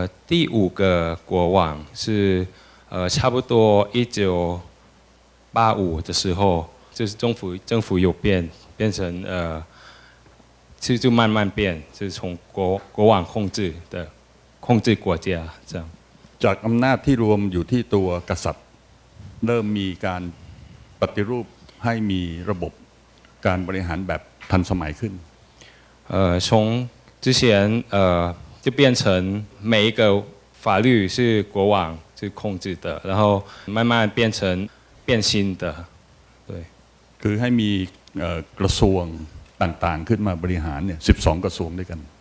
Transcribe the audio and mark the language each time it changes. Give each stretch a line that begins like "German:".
Chinese: 第5个国王是差不多1985的时候就是政府有变成就慢慢变就是从国王控制国家这样
Thai: จากอำนาจที่รวมอยู่ที่ตัวกษัตริย์เริ่มมีการปฏิรูปให้มีระบบการบริหารแบบทันสมัยขึ้น
Chinese: 从之前就变成每一个法律是国王是控制的，然后慢慢变新的，对。
Thai: คือให้มีกระทรวงต่างๆขึ้นมาบริหารเนี่ย12 กระทรวงด้วยกัน